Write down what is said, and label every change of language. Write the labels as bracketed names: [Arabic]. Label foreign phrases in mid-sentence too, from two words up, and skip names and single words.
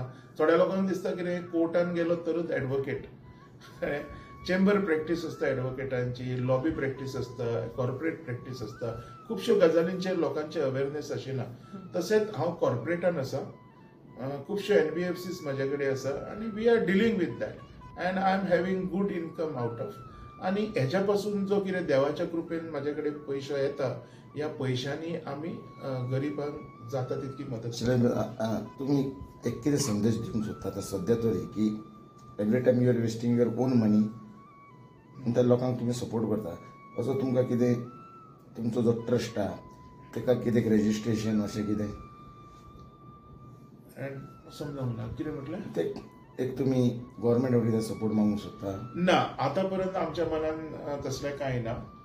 [Konkani] थोड्या लोकांक दिसता कितें कोर्टान गेलो तरच एडवोकेट. [English] chamber practice [Konkani] आसता एडवोकेटांची, [English] lobby practice [Konkani] आसता, [English] corporate practice [Konkani] आसता. खुबश्यो गजालींचेर लोकांचे अवेरनेस आशिना. तशेंच हांव कॉर्पोरेटान आसा. खुबश्यो NBFCs म्हाजे कडेन आसा आनी [English] we are dealing with that and I am having good income out of. [Konkani] आनी हेच्या पासून जो कितें देवाच्या कृपेन म्हाजे कडेन पयसो येता ह्या पयशांनी आमी गरिबांक जाता तितकी मदत. तुम्ही एक कितें संदेश दिवंक सोदता आतां सद्या तरी की [English] every time you are wasting your own money [Konkani] त्या लोकांक तुम्ही सपोर्ट करता असो तुमकां कितें तुमचो जो ट्रस्ट आहा ताका कितें रेजिस्ट्रेशन अशें कितें समजावंक ना कितें म्हटलें ते एक तुमी गव्हर्मेंट कितें सपोर्ट मागूंक सोदता? ना आतां पर्यंत आमच्या मनान तसलें कांय ना.